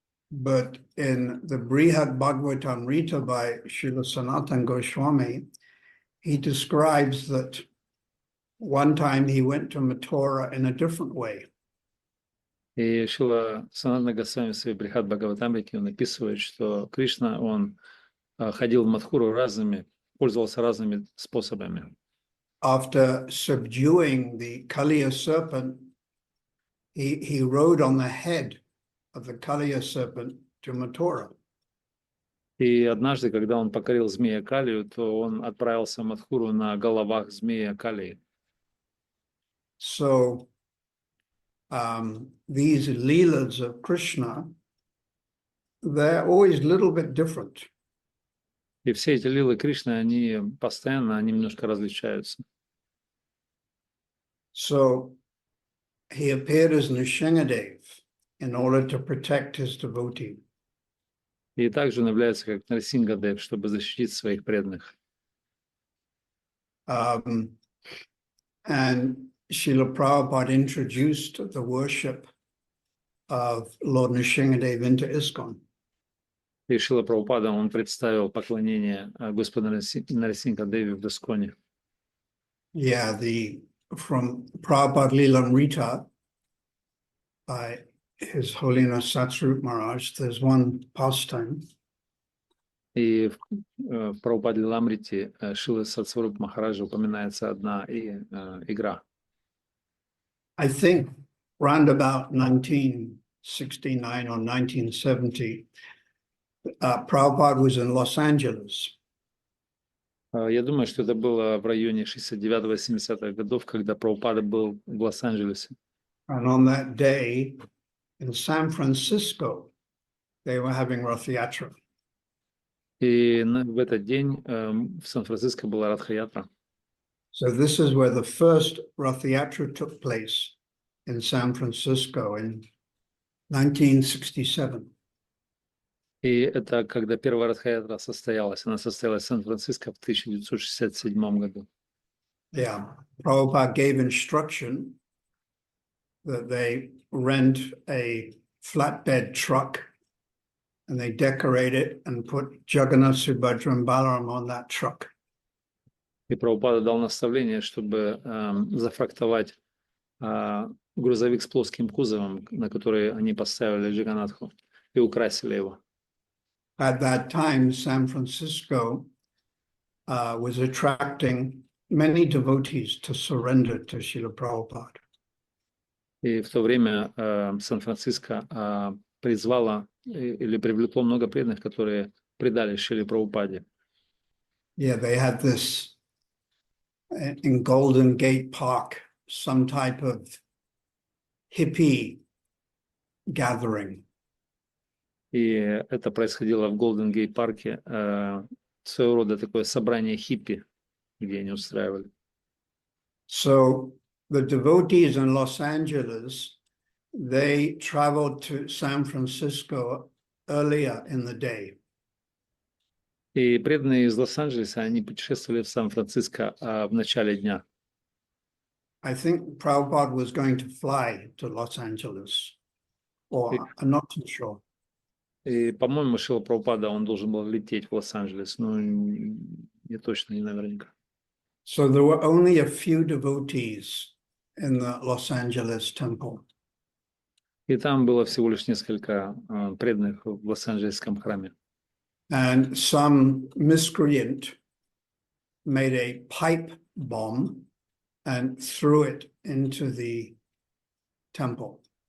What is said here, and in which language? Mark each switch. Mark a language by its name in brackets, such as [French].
[English] But in the Brihad Bhagavatamrita by Srila Sarathi Das Goswami, he describes that one time he went to Mathura in a different way. [Russian] И Шрила Санатана Госвами в своей Брихад Бхагаватамрите он описывает, что Кришна, он ходил в Мадхуру пользовался разными способами. [English] after subduing the Kaliya serpent, he rode on the head of the Kaliya serpent to Mathura. [Russian] И однажды, когда он покорил змея Калию, то он отправился в Мадхуру на головах змея Калии. [English] So these leelas of Krishna, they're always a little bit different. [Russian] И все эти лилы Кришны, они постоянно немножко различаются. [English] So he appeared as Nrsingadev in order to protect his devotee. [Russian] И также он является как Нарсингадев, чтобы защитить своих преданных. [English] And Srila Prabhupada introduced the worship of Lord Nrsingadev into ISKCON. [Russian] И Шрила Прабхупада, он представил поклонение Господа Нарсингадеве в Исконе. [English] Yeah, from Prabhupada Lilamrita by His Holiness Satsvarup Maharaj, there's one pastime. [Russian] И в Прабхупаде Ламрите Шрила Сатсваруп Махараджа упоминается одна игра. [English] I think round about 1969 or 1970, Prabhupada was in Los Angeles. [Russian] Я думаю, что это было в районе 69-70-х годов, когда Прабхупада был в Лос-Анджелесе. [English] And on that day in San Francisco, they were having Rath Yatra. [Russian] И в этот день в Сан-Франциско была Радха-ятра. [English] So this is where the first Rath Yatra took place in San Francisco in 1967. [Russian] И это когда первая Радха-ятра состоялась. Она состоялась в Сан-Франциско в 1967 году. [English] Yeah, Prabhupada gave instruction that they rent a flatbed truck and they decorate it and put Jagannath, Subhadra and Balaram on that truck. [Russian] И Прабхупада дал наставление, чтобы зафрактовать грузовик с плоским кузовом, на который они поставили Джаганнатху и украсили его. [English] At that time, San Francisco was attracting many devotees to surrender to Srila Prabhupada. [Russian] И в то время Сан-Франциско призвало или привлекло много преданных, которые предали Шриле Прабхупаде. [English] Yeah, they had this in Golden Gate Park, some type of hippie gathering. [Russian] И это происходило в Голден Гейт парке, своего рода такое собрание хиппи, где они устраивали. [English] So the devotees in Los Angeles, they traveled to San Francisco earlier in the day. [Russian] И преданные из Лос-Анджелеса, они путешествовали в Сан-Франциско в начале дня. [English] I think Prabhupada was going to fly to Los Angeles, or I'm not too sure. [Russian] И, по-моему, Шрила Прабхупада, он должен был лететь в Лос-Анджелес, но не точно, не наверняка. [English] So there were only a few devotees in the Los Angeles temple. [Russian] И там было всего лишь несколько преданных в Лос-Анджелесском храме. [English] And some miscreant made a pipe bomb and threw it into the temple.